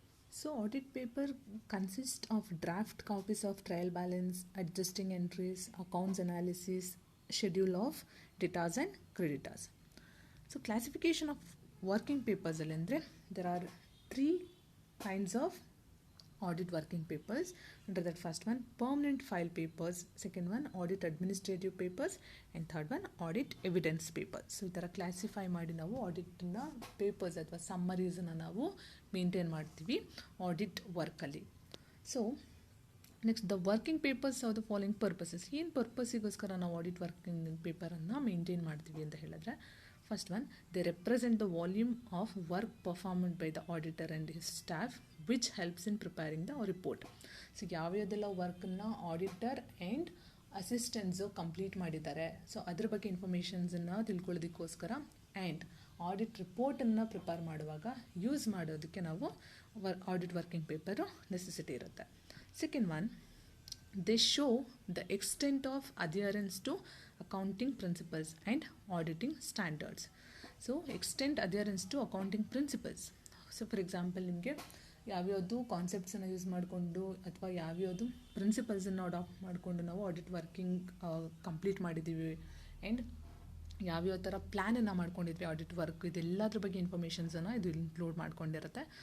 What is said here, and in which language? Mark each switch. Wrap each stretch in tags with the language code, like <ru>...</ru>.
<en>So audit paper consists of draft copies of trial balance, adjusting entries, accounts analysis, schedule of debtors and creditors. So classification of working papers alendre, there are 3 kinds of audit working papers. Under that, first one, permanent file papers, second one, audit administrative papers, and third one, audit evidence papers.</en> <kn>So ಇದರ classify ಮಾಡಿ ನಾವು ಆಡಿಟ್ನ papers ಅಥವಾ ಸಮ್ಮರೀಸನ್ನು ನಾವು maintain ಮಾಡ್ತೀವಿ audit ವರ್ಕಲ್ಲಿ.</kn> <en>So next, the working papers of the following purposes.</en> <kn>ಏನು ಪರ್ಪಸ್ಸಿಗೋಸ್ಕರ ನಾವು audit working ಪೇಪರನ್ನು maintain ಮಾಡ್ತೀವಿ ಅಂತ ಹೇಳಿದ್ರೆ,</kn> <en>First one, they represent the volume of work performed by the auditor and his staff which helps in preparing the report.</en> <kn>So ಯಾವ್ಯಾವುದೆಲ್ಲ ವರ್ಕನ್ನು auditor and assistants complete ಮಾಡಿದ್ದಾರೆ, so ಅದ್ರ ಬಗ್ಗೆ ಇನ್ಫಾರ್ಮೇಷನ್ಸನ್ನು ತಿಳ್ಕೊಳ್ಳೋದಕ್ಕೋಸ್ಕರ and audit ರಿಪೋರ್ಟನ್ನು prepare ಮಾಡುವಾಗ use ಮಾಡೋದಕ್ಕೆ ನಾವು audit working paper necessity ಇರುತ್ತೆ.</kn> <en>Second one, they show the extent of adherence to accounting principles and auditing standards. So extent adherence to accounting principles. So for example,</en> <kn>ನಿಮಗೆ ಯಾವ್ಯಾವುದು ಕಾನ್ಸೆಪ್ಟ್ಸನ್ನು use ಮಾಡಿಕೊಂಡು ಅಥವಾ ಯಾವ್ಯಾವುದು ಪ್ರಿನ್ಸಿಪಲ್ಸನ್ನು adapt ಮಾಡಿಕೊಂಡು ನಾವು ಆಡಿಟ್ ವರ್ಕಿಂಗ್ ಕಂಪ್ಲೀಟ್ ಮಾಡಿದ್ದೀವಿ and ಯಾವ್ಯಾವ ಥರ ಪ್ಲ್ಯಾನನ್ನು ಮಾಡ್ಕೊಂಡಿದ್ವಿ ಆಡಿಟ್ ವರ್ಕ್, ಇದೆಲ್ಲದ್ರ ಬಗ್ಗೆ ಇನ್ಫಾರ್ಮೇಷನ್ಸನ್ನು ಇದು ಇನ್ಕ್ಲೂಡ್ ಮಾಡ್ಕೊಂಡಿರುತ್ತೆ.</kn>